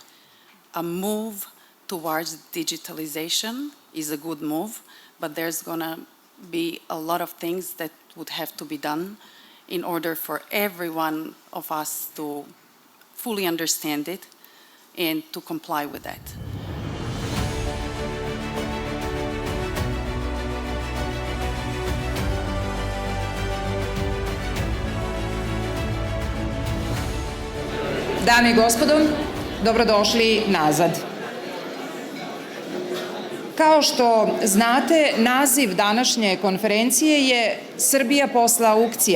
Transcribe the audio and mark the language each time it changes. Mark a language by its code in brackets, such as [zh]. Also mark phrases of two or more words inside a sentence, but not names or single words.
[en] A move towards digitalization is a good move, but there's gonna be a lot of things that would have to be done in order for every one of us to fully understand it and to comply with that. [sr] Dame i gospodo, dobrodošli nazad. Kao što znate, naziv današnje konferencije je Srbija posle aukcija.